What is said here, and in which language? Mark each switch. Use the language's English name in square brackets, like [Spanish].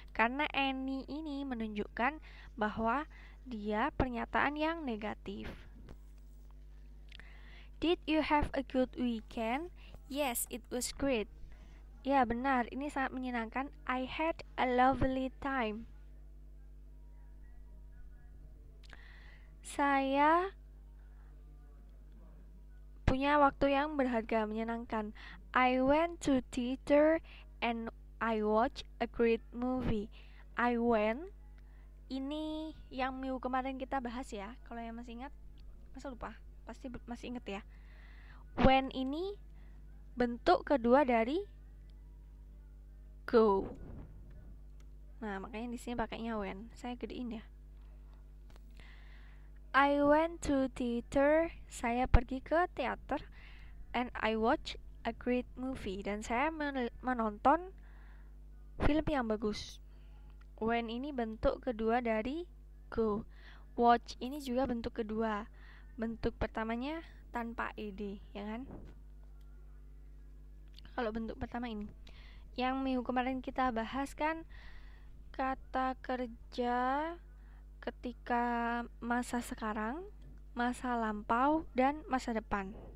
[Indonesian] Karena any ini menunjukkan bahwa dia pernyataan yang negatif. [English] Did you have a good weekend? Yes, it was great. [Indonesian] Ya benar, ini sangat menyenangkan. [English] I had a lovely time. [Indonesian] Saya punya waktu yang berharga, menyenangkan. [English] I went to theater and I watched a great movie. I went, [Indonesian] ini yang minggu kemarin kita bahas ya. Kalau yang masih ingat, masa lupa? Pasti masih ingat ya. When ini bentuk kedua dari go. Nah, makanya di sini pakainya when. Saya gedein ya. [English] I went to theater. [Indonesian] Saya pergi ke teater. [English] And I watched a great movie. [Indonesian] Dan saya menonton film yang bagus. When ini bentuk kedua dari go. Watch ini juga bentuk kedua. Bentuk pertamanya tanpa ed, ya kan? Kalau bentuk pertama ini. Yang minggu kemarin kita bahas kan kata kerja ketika masa sekarang, masa lampau, dan masa depan.